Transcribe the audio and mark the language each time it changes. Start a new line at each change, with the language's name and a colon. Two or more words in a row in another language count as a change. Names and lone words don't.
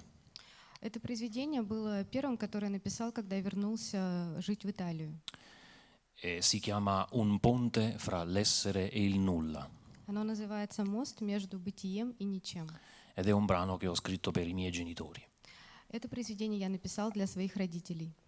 Russian: Это произведение было первым, которое я написал, когда я вернулся жить в Италию.
Italian: E si chiama Un ponte fra l'essere e il nulla.
Russian: Оно называется «Мост между бытием и ничем».
Italian: Ed è un brano che ho scritto per i miei genitori.
Russian: Это произведение я написал для своих родителей.